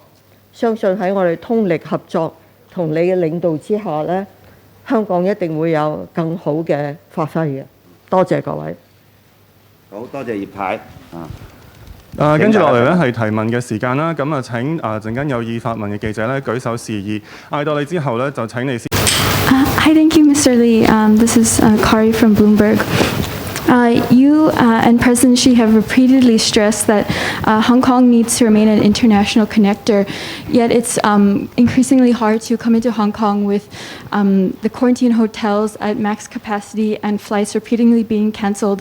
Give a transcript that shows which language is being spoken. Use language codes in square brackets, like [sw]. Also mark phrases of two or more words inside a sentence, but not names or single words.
[yue] 相信喺我哋通力合作同你嘅領導之下呢，香港一定會有更好嘅發揮嘅。多謝各位。好多謝葉太。跟住落嚟咧係提問嘅時間啦。咁啊請陣間有意發問嘅記者咧舉手示意，嗌到你之後咧就請你先。 [en] Hi, thank you, Mr. Lee. This is Kari from Bloomberg. You and President Xi have repeatedly stressed that Hong Kong needs to remain an international connector, yet it's increasingly hard to come into Hong Kong with the quarantine hotels at max capacity and flights repeatedly being cancelled.